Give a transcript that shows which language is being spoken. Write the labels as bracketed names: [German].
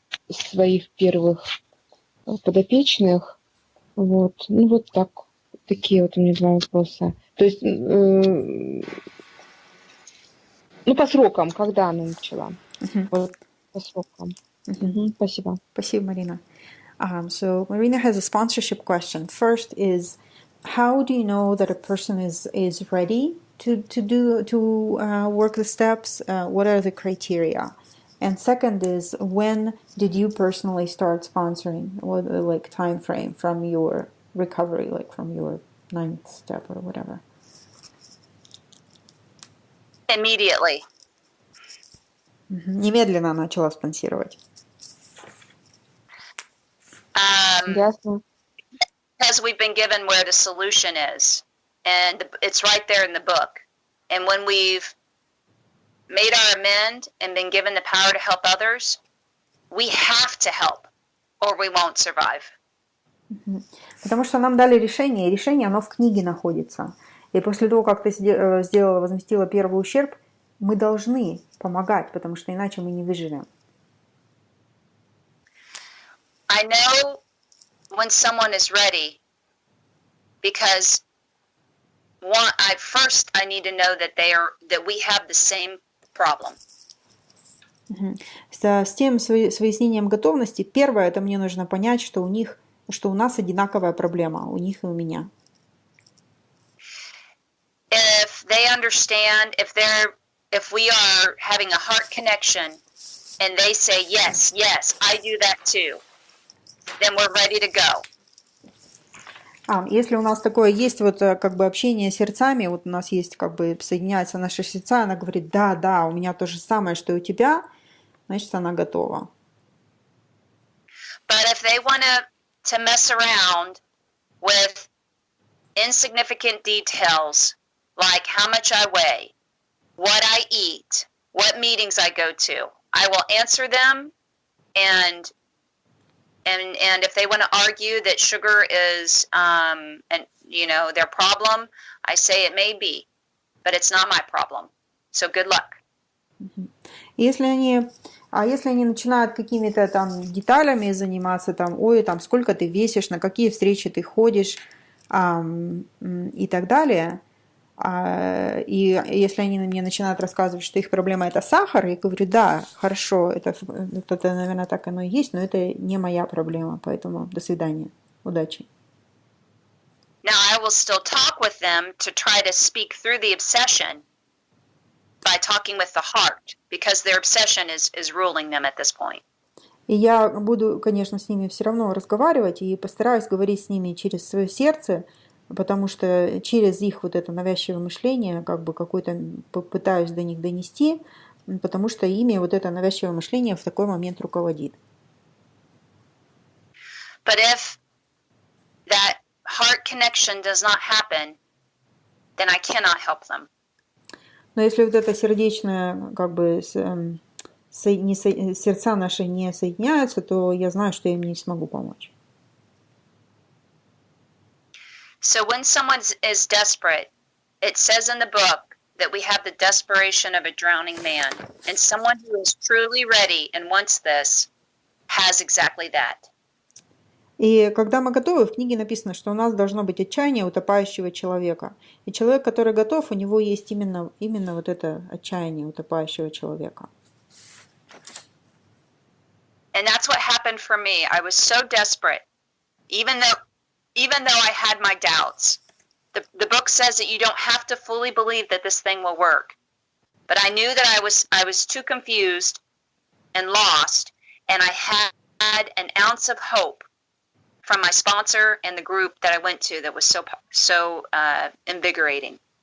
[Russian] своих первых подопечных. Вот. Ну, вот так. Такие вот у меня два вопроса. То есть, ну, по срокам, когда она начала? Вот, по срокам. Спасибо. Спасибо, Марина. [English] So Marina has a sponsorship question. First is, how do you know that a person is ready to work the steps? What are the criteria? And second is, when did you personally start sponsoring? What like time frame from your recovery, like from your 9th step or whatever? Immediately. [Russian] Немедленно начала спонсировать. Ясно. [English] Because we've been given where the solution is, and it's right there in the book. And when we've made our amend and been given the power to help others, we have to help, or we won't survive. [Russian] Потому что нам дали решение, и решение, оно в книге находится. И после того, как ты сделала, возместила первый ущерб, мы должны помогать, потому что иначе мы не выживем. [English] I know when someone is ready, because I need to know that we have the same problem. [Russian] С тем, с выяснением готовности, первое, это мне нужно понять, что у нас одинаковая проблема, у них и у меня. [English] If they understand, if we are having a heart connection, and they say, yes, I do that too, then we're ready to go. [Russian] Если у нас такое есть, вот как бы общение сердцами, вот у нас есть как бы соединяются наши сердца, она говорит, да, у меня то же самое, что и у тебя, значит, она готова. [English] But if they want to mess around with insignificant details, like how much I weigh, what I eat, what meetings I go to, I will answer them, and if they want to argue that sugar is their problem, I say it may be, but it's not my problem. So good luck. [Russian] Если они начинают какими-то там деталями заниматься, там, сколько ты весишь, на какие встречи ты ходишь, и так далее, и если они мне начинают рассказывать, что их проблема это сахар, я говорю, да, хорошо, это, наверное, так оно и есть, но это не моя проблема, поэтому до свидания, удачи. [English] Now I will still talk with them to try to speak through the obsession by talking with the heart, because their obsession is ruling them at this point. [Russian] И я буду, конечно, с ними все равно разговаривать и постараюсь говорить с ними через свое сердце, потому что через их вот это навязчивое мышление как бы какой-то пытаюсь до них донести, потому что ими вот это навязчивое мышление в такой момент руководит. [English] But if that heart connection does not happen, then I cannot help them. [Russian] Но если вот это сердечное, как бы сердца наши не соединяются, то я знаю, что я им не смогу помочь. [English] So when someone is desperate, it says in the book that we have the desperation of a drowning man. And someone who is truly ready and wants this has exactly that. [Russian] И когда мы готовы, в книге написано, что у нас должно быть отчаяние утопающего человека. И человек, который готов, у него есть именно вот это отчаяние утопающего человека. [English] And that's what happened for me. I was so desperate, even though I had my doubts. The book says that you don't have to fully believe that this thing will work. But I knew that I was too confused and lost, and I had an ounce of hope from my sponsor and the group that I went to that was so invigorating.